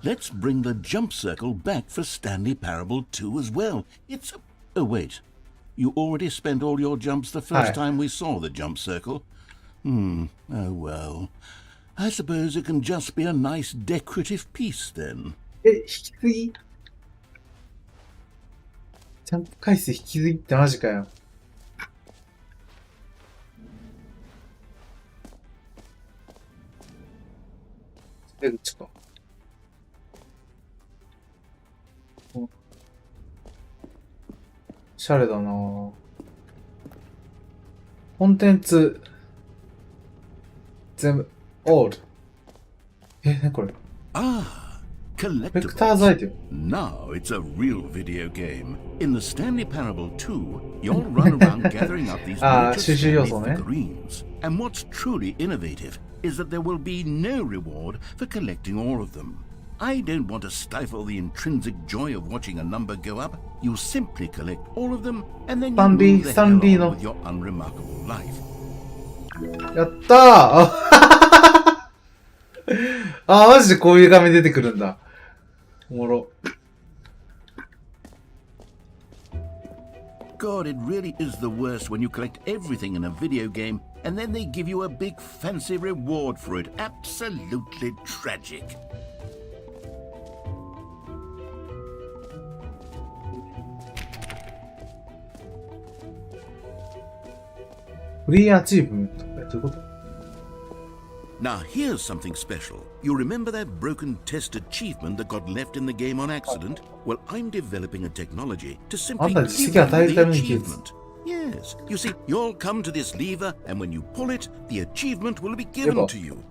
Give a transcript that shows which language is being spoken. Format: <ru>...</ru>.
<en>Let's bring the jump circle back for Stanley Parable 2 as well. It's oh wait. You already spent all your jumps the first time we saw the jump circle. Oh well. I suppose it can just be a nice decorative piece then.</en> <ja>引き継ぎジャンプ回数引き継ぎってマジかよ。出口か。おしゃれだなぁ。コンテンツ、全部、オール。ね、これ。Collectibles.</ja> <en>Now it's a real video game. In the Stanley Parable 2, you'll run around gathering up these miniature Stanley figurines. And what's truly innovative is that there will be no reward for collecting all of them. I don't want to stifle the intrinsic joy of watching a number go up. You simply collect all of them, and then you move the hell on with your unremarkable life.</en> <ja>やったーマジでこういう画面出てくるんだ。おもろ。</ja> <en>God, it really is the worst when you collect everything in a video game and then they give you a big fancy reward for it. Absolutely tragic.</en> <ja>フリーアチーブメントってどういうこと？</ja> <en>Now here's something special. You remember that broken test achievement that got left in the game on accident? Well, I'm developing a technology to simply give you the achievement. Yes. You see, you'll come to this lever, and when you pull it, the achievement will be given to you.</en>